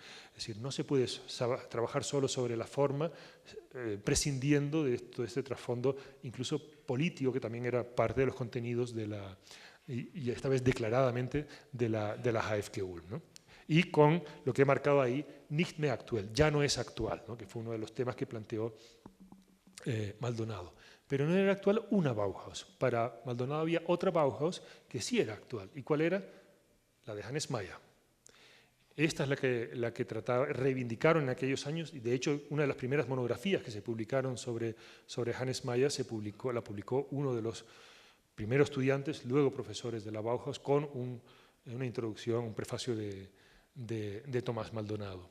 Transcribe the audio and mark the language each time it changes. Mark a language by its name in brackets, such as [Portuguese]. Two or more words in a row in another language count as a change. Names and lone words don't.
[Spanish] Es decir, no se puede trabajar solo sobre la forma, prescindiendo de todo este trasfondo, incluso político, que también era parte de los contenidos y esta vez declaradamente, de la HFG-ULM, ¿no? Y con lo que he marcado ahí, [German] nicht mehr aktuell, [Spanish] ya no es actual, ¿no? Que fue uno de los temas que planteó Maldonado. Pero no era actual una Bauhaus. Para Maldonado había otra Bauhaus que sí era actual. ¿Y cuál era? La de Hannes Meyer. Esta es la que reivindicaron en aquellos años, y de hecho una de las primeras monografías que se publicaron sobre Hannes Meyer la publicó uno de los primeros estudiantes, luego profesores de la Bauhaus, con una introducción, un prefacio de Tomás Maldonado.